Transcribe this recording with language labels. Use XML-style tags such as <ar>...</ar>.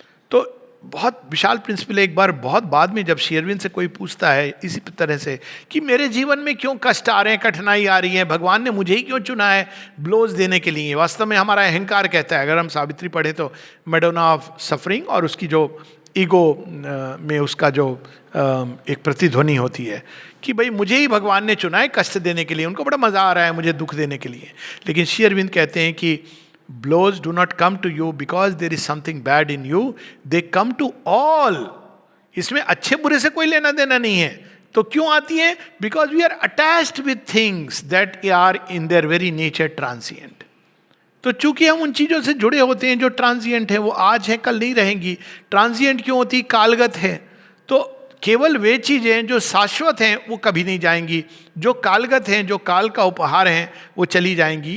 <hi>तो बहुत विशाल प्रिंसिपल। एक बार बहुत बाद में जब श्री अरविंद से कोई पूछता है इसी तरह से कि मेरे जीवन में क्यों कष्ट आ रहे हैं, कठिनाई आ रही है, भगवान ने मुझे ही क्यों चुना है ब्लोज देने के लिए। वास्तव में हमारा अहंकार कहता है, अगर हम सावित्री पढ़े तो मैडोना ऑफ सफरिंग, और उसकी जो ईगो में उसका जो एक प्रतिध्वनि होती है कि भाई मुझे ही भगवान ने चुना है कष्ट देने के लिए, उनको बड़ा मजा आ रहा है मुझे दुख देने के लिए। लेकिन श्री अरविंद कहते हैं कि</hi> <en>blows do not come to you because there is something bad in you, they come to all।</en> <hi>इसमें अच्छे बुरे से कोई लेना देना नहीं है, तो क्यों आती हैं?</hi> <en>Because we are attached with things that are in their very nature transient.</en> <hi>तो चूंकि हम उन चीज़ों से जुड़े होते हैं जो ट्रांजिएंट है, वो आज है कल नहीं रहेंगी। ट्रांजिएंट क्यों होती? कालगत है। तो केवल वे चीज़ें जो शाश्वत हैं वो कभी नहीं जाएंगी, जो कालगत हैं, जो काल का उपहार हैं, वो चली जाएंगी।</hi>